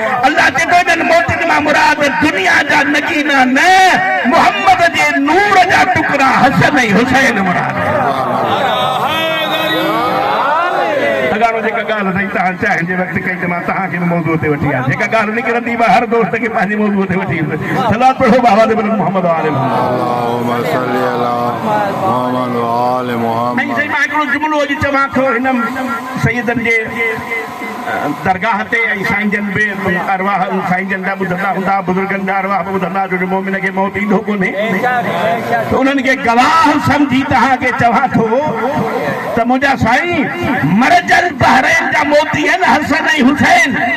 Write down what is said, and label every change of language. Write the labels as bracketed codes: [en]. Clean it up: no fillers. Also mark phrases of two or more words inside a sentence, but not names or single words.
[sd] अल्लाह चए थो इन्हनि मोतियुनि मां मुराद दुनिया जा नगीना न, मोहम्मद जे नूर जा टुकड़ा हसन ऐं हुसैन मुराद। जेका ॻाल्हि साईं तव्हां चाहिनि जे वक़्तु कई त मां तव्हांखे बि मौज़ूअ ते वठी आहियां जेका ॻाल्हि निकिरंदी मां हर दोस्त खे पंहिंजी मौज़ूअ ते वठी ईंदुसि सलाद [pa] ਪੜ੍ਹੋ ਬਾਬਾ ਦੇ ਮੁਹੰਮਦ ਵਾਲੇ [ar] اللهم صل على محمد وآل [sd] ऐं [ar] محمد [sd] साईं मां हिकिड़ो जुमिलो अॼु चवां थो हिन सैयदनि जे दरगाह ते ऐं साईं जन बि अरवाह साईं जन जा ॿुधंदा हूंदा बुज़ुर्गनि जा अरवाह बि ॿुधंदा जो मोमिन खे मौत ईंदो कोन्हे त उन्हनि खे गवाह सम्झी तव्हांखे चवां थो त मुंहिंजा साईं [ar] مرج البحرين [sd] जा मोती आहिनि हसन ऐं हुसैन